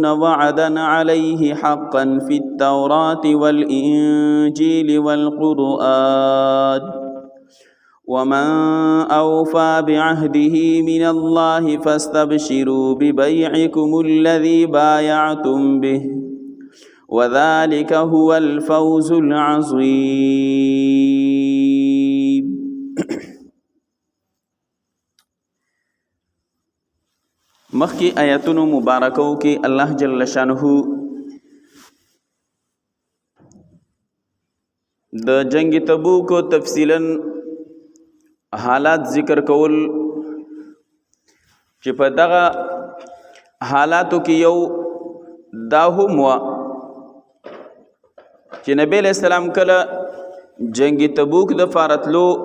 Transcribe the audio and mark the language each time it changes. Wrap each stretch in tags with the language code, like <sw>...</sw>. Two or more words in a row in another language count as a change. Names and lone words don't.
<ar>وعدا عليه حقا في التوراة والإنجيل والقرآن ومن أوفى بعهده من الله فاستبشروا ببيعكم الذي بايعتم به وذلك هو الفوز العظيم.</ar> <ps>مخی آیاتونو مبارکو کی اللہ</ps> <ur>جل شانہ</ur> <ps>د جنگ تبوک تفصیلا حالات ذکر کول چې په دغه حالاتو کې یو دا هم و چې نبی</ps> <ur>علیہ السلام</ur> <ps>کله جنگ تبوک د فارتلو</ps>